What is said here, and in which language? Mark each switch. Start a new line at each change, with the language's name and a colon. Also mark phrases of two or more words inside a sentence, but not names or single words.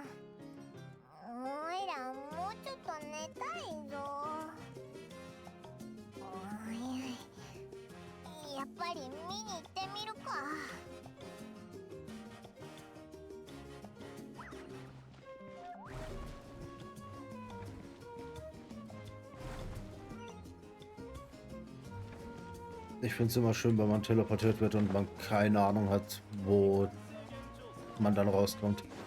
Japanese: おいらもうちょっと寝たいぞ。おい、やっぱり見に行ってみるか。
German: Ich finde es immer schön, wenn man teleportiert wird und man keine Ahnung hat, wo man dann rauskommt.